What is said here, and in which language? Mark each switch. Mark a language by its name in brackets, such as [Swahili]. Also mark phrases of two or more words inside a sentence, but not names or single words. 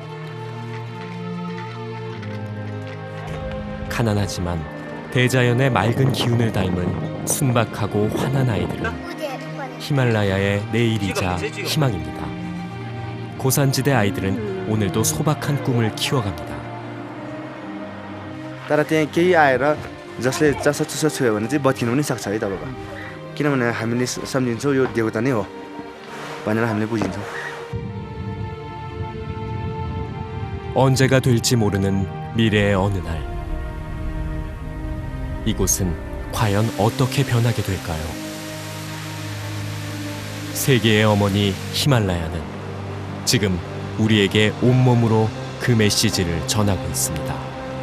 [Korean] 가난하지만 대자연의 맑은 기운을 닮은 순박하고 환한 아이들은 히말라야의 내일이자 희망입니다. 고산지대 아이들은 오늘도 소박한 꿈을 키워갑니다. [Nepali] तर त्यहाँ केही आएर जसले चासोचुसो छोयो भने चाहिँ बत्किनु पनि सक्छ है तपाईँको, किनभने हामीले सम्झिन्छौँ यो देवता नै हो भनेर हामीले बुझिन्छौँ. [Korean] 언제가 될지 모르는 미래의 어느 날, 이곳은 과연 어떻게 변하게 될까요? 세계의 어머니 히말라야는 지금 우리에게 온몸으로 그 메시지를 전하고 있습니다.